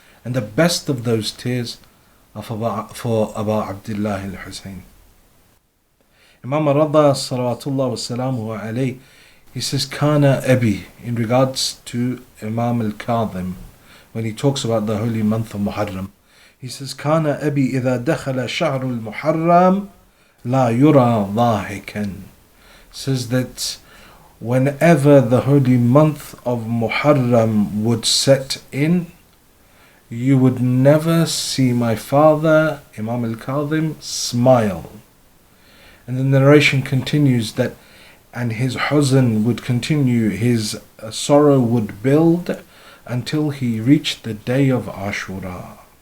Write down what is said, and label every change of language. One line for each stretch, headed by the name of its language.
English: And the best of those tears are for Abu Abdullah al-Hussein. Imam Raza salawatullah wa salamuhu alayhi, he says, Kana Abi, in regards to Imam al-Kadhim, when he talks about the holy month of Muharram. He says,
Arabic: Kana Abi إذا دخل شهر المحرم لا يرى ضاحكا.
English: Says that whenever the holy month of Muharram would set in, you would never see my father, Imam al-Kadhim, smile. And the narration continues that, and his huzn would continue, his sorrow would build until he reached the day of Ashura.